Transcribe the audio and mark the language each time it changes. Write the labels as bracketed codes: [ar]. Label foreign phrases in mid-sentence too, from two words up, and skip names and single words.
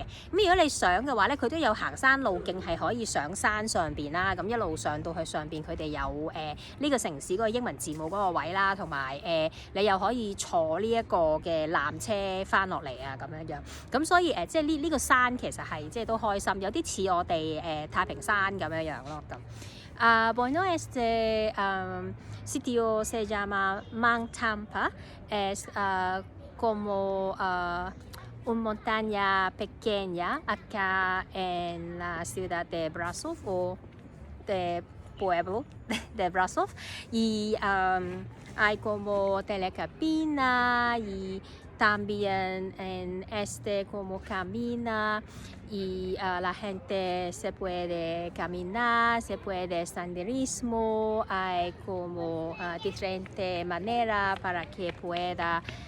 [yue] 咁如果你想嘅話咧，佢都有行山路徑係可以上山上邊啦，咁一路上到去上邊，佢哋有呢個城市嗰個英文字母嗰個位啦，同埋你又可以坐呢一個嘅纜車翻落嚟啊咁樣樣。咁所以即係呢個山其實係即係都開心，有啲似我哋太平山咁樣樣咯咁。 [es] Bueno, este sitio se llama Mount Tampa, es como una montaña pequeña acá en la ciudad de Brussels o de pueblo de Brussels, y hay como telecabina y también en como camina y la gente se puede caminar, se puede senderismo, hay como diferentes maneras para que pueda